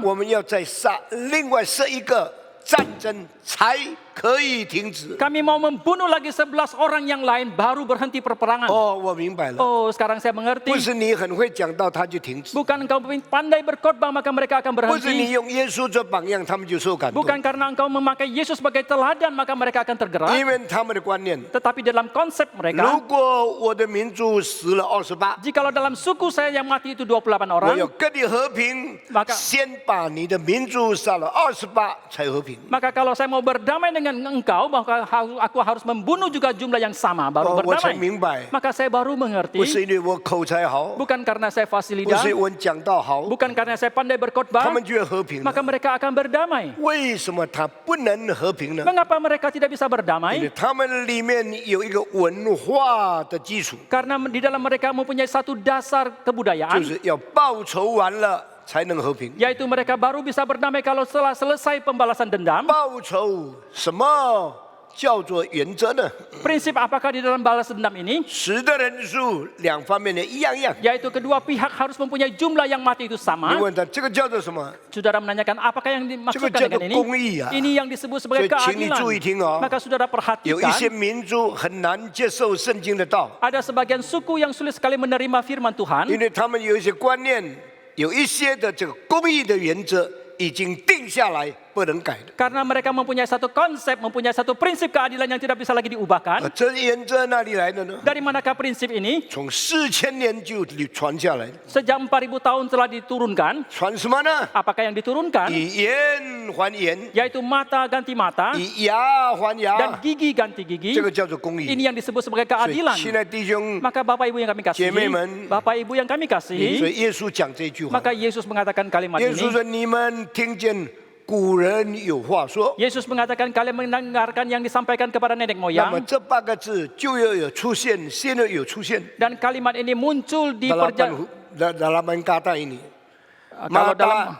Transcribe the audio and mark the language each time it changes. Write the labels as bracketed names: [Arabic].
[Chinese] 我们要再杀另外11个，战争才可以停止。 [Indonesian] Kami mau membunuh lagi 11 orang yang lain baru berhenti perperangan. [Chinese] 哦，我明白了， [Indonesian] Oh, sekarang saya mengerti. [Chinese] 不是你很会讲道他就停止， [Indonesian] Bukan engkau pandai berkhotbah maka mereka akan [Chinese] 不是你用耶稣做榜样他们就受感动， [Indonesian] Bukan karena engkau memakai Yesus sebagai teladan maka mereka akan tergerak. [Chinese] 因为他们的观念， [Indonesian] Tetapi dalam konsep [Chinese] 如 [Indonesian] mereka, [Chinese] 果我的民族死了28， [Indonesian] jikalau dalam suku saya yang mati itu 28 [Chinese] 我 [Indonesian] orang, [Chinese] 要跟你和平 [Indonesian] Maka-， [Chinese] 先把你的民族杀了28才和平。 [Indonesian] maka kalau saya mau berdamai dengan engkau, maka aku harus membunuh juga jumlah yang sama baru [Chinese] 哦，我才 [Indonesian] berdamai. [Chinese] 明白， [Indonesian] Maka saya baru [Chinese] 不 [Indonesian] mengerti, [Chinese] 是因为我口才好， [Indonesian] bukan karena saya [Chinese] 不 [Indonesian] fasih lidah, [Chinese] 是我讲道好， [Indonesian] bukan karena saya pandai [Chinese] 他 [Indonesian] berkhotbah, [Chinese] 们就要和平了。 [Indonesian] maka mereka akan berdamai. [Chinese] 为什么他不能和平呢？ [Indonesian] Mengapa mereka tidak bisa [Chinese] 因为 [Indonesian] berdamai? [Chinese] 他们里面有一个文化的基础， [Indonesian] Karena di dalam mereka mempunyai satu dasar [Chinese] 就 [Indonesian] kebudayaan, [Chinese] 是要报仇完了才能和平。 [Indonesian] yaitu mereka baru bisa berdamai kalau setelah selesai pembalasan dendam. [Chinese] 报仇什么叫做原则呢？ [Indonesian] Prinsip apakah di dalam balas dendam ini? [Chinese] 死的人数两方面的一样样。 [Indonesian] Yaitu kedua pihak harus mempunyai jumlah yang mati itu [Chinese] 你 [Indonesian] sama. [Chinese] 问他这个叫做什么？ [Indonesian] Saudara menanyakan apakah yang dimaksudkan Itu dengan ini? jatuh kongyi ya. Ini yang disebut sebagai [Chinese] So, 请你注意听哦。 [Indonesian] keadilan. Maka saudara [Chinese] 有一些 [Indonesian] perhatikan, [Chinese] 民族很难接受圣经的道， [Indonesian] ada sebagian suku yang sulit sekali menerima firman Tuhan. [Chinese] 为他们有一些观念，有一些的这个公义的原则已经定下来，不能改的。 [Indonesian] Karena mereka mempunyai satu konsep, mempunyai satu prinsip keadilan yang tidak bisa lagi diubahkan. [Chinese] 这原则哪里来的呢？ [Indonesian] Dari manakah prinsip ini? [Chinese] 从4000年就传下来， [Indonesian] Sejak 4000 tahun telah diturunkan. [Chinese] 传什么呢？ [Indonesian] Apakah yang diturunkan? [Chinese] 以眼还眼， [Indonesian] Yaitu mata ganti mata [Chinese] 以牙还 [Indonesian] dan [Chinese] 牙， [Indonesian] gigi ganti gigi. [Chinese] 这个叫做公义。 [Indonesian] Ini yang disebut sebagai [Chinese] 所以 [Indonesian] keadilan. [Chinese] 亲爱的弟兄， [Indonesian] Maka Bapak Ibu yang kami kasihi, [Chinese] 姐妹们， [Indonesian] Bapak Ibu yang kami [Chinese] 所 [Indonesian] kasihi, [Chinese] 以耶稣讲这句话， [Indonesian] maka Yesus mengatakan kalimat [Chinese] 耶稣 [Indonesian] ini. [Chinese] 说：“你们听见古人有话说。” [Indonesian] Yesus mengatakan kalian mendengarkan yang disampaikan kepada nenek [Chinese] 那么 [Indonesian] moyang. [Chinese] 这8个字就要有出现，现在有出现。 [Indonesian] Dan kalimat ini muncul di dalam kata ini, kalau dalam